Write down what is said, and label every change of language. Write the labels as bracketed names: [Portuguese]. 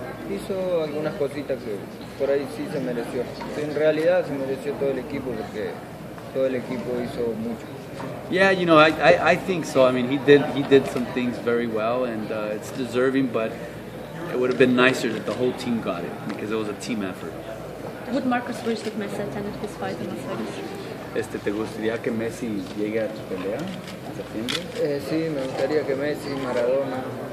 [Spanish] Hizo algunas cositas que por ahí sí se mereció. En realidad se mereció todo el equipo porque todo el equipo hizo mucho. [English] Yeah, you know, I think so. I mean, he did some things very well, and it's deserving, but it would have been nicer that the whole team got it, because it was a team effort. Would Marcos wish that Messi attended his fight in Las Vegas? [Spanish] ¿Te gustaría que Messi llegue a tu pelea en septiembre? Sí, me gustaría que Messi, Maradona.